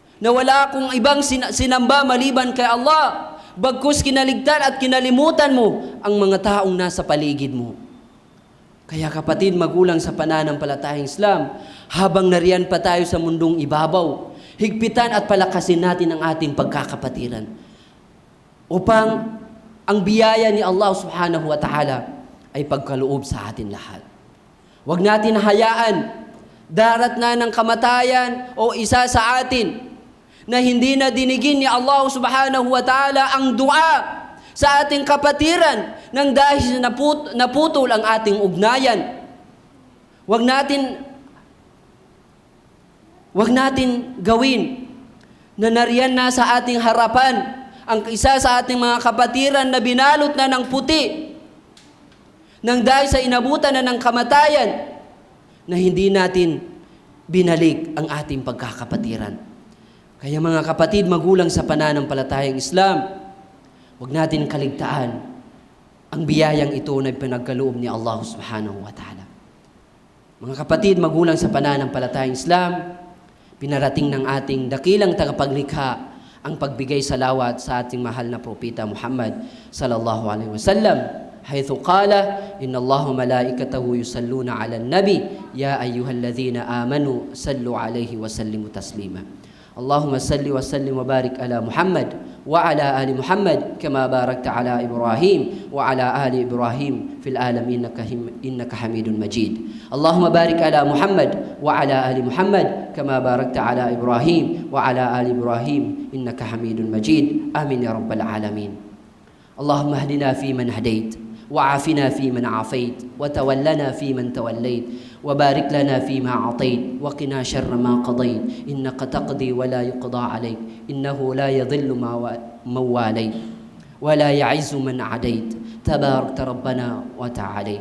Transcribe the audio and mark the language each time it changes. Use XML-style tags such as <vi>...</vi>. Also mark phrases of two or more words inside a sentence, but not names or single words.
<tl>na wala akong ibang sinamba maliban kay Allah, bagkus kinaligtan at kinalimutan mo ang mga taong nasa paligid mo. Kaya kapatid, magulang sa pananampalatayang Islam, habang nariyan pa tayo sa mundong ibabaw, higpitan at palakasin natin ang ating pagkakapatiran upang ang biyaya ni Allah</tl> <ar>سبحانه وتعالى</ar> <tl>ay pagkaloob sa atin lahat. Huwag natin hayaan darat na ng kamatayan o isa sa atin na hindi na dinigin ni Allah</tl> <ar>سبحانه وتعالى</ar> <tl>ang dua sa ating kapatiran nang dahil naputol ang ating ugnayan. Huwag natin gawin na nariyan na sa ating harapan ang isa sa ating mga kapatiran na binalot na ng puti nang dahil sa inabutan na ng kamatayan na hindi natin binalik ang ating pagkakapatiran. Kaya mga kapatid, magulang sa pananampalatayang Islam, huwag natin kaligtaan ang biyayang ito na pinagkaloob ni Allah</tl> <ar>سبحانه وتعالى.</ar> <tl>Mga kapatid, magulang sa pananampalatayang Islam, pinarating ng ating dakilang tagapaglikha ang pagbigay salawat sa ating mahal na propeta Muhammad</tl> <ar>صلى الله عليه وسلم حيث قال إن الله ملائكته يصلون على النبي يا أيها الذين آمنوا صلوا عليه وسلموا تسليما. اللهم صل وسلم وبارك على محمد وعلى آل محمد كما باركت على إبراهيم وعلى آل إبراهيم في العالمين إنك حميد مجيد. اللهم بارك على محمد وعلى آل محمد كما باركت على إبراهيم وعلى آل إبراهيم إنك حميد مجيد. آمين يا رب العالمين اللهم اهدنا في من هديت وعافنا فيمن عافيت وتولنا فيمن توليت وبارك لنا فيما أعطيت وقنا شر ما قضيت إنك تقضي ولا يقضى عليك إنه لا يضل من واليت ولا يعز من عديت تباركت ربنا وتعاليت.</ar>